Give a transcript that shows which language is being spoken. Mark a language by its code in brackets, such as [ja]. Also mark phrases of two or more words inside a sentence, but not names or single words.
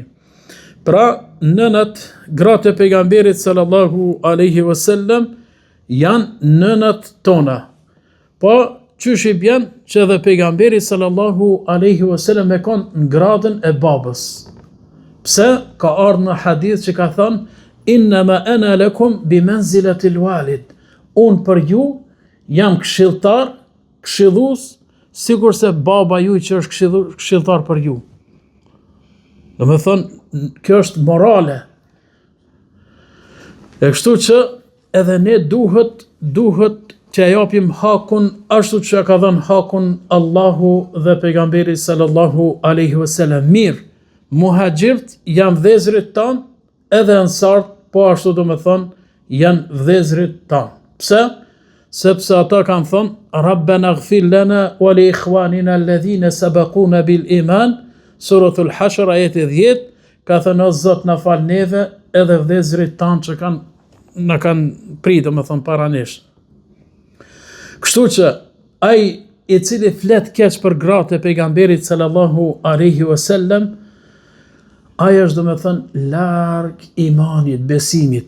[sq] Pra, nënat, gratë e pejgamberit [ar] صلى الله عليه وسلم [sq] janë nënat tona. Po, qysh i bjen që edhe pejgamberi [ar] صلى الله عليه وسلم [sq] e kon në gradën e babës. Pse? Ka ardhur në hadith që ka thënë: [ar] "إنما أنا لكم بمنزلة الوالد." [sq] Unë për ju jam këshilltar, këshillues, sikur se baba ju që është këshilltar për ju. Do me thonë, kjo është morale. E kështu që edhe ne duhet që e japim hakun ashtu që ka dhënë hakun Allahu dhe pejgamberi [ar] صلى الله عليه وسلم. [sq] Mirë, muhaxhirt janë vëllezërit tanë, edhe ansart, po ashtu do me thonë, janë vëllezërit tanë. Pse? Sepse ata kanë thonë: [ar] "ربنا اغفر لنا ولإخواننا الذين سبقونا بالإيمان", [sq] suratul Hashr ajeti 10, ka thënë: "O Zot, na fal neve edhe vëllezërit tanë që na kanë pritur, domethënë para nesh." Kështu që ai i cili flet keq për gratë e pejgamberit [ar] صلى الله عليه وسلم, [sq] ai është domethënë larg imanit, besimit.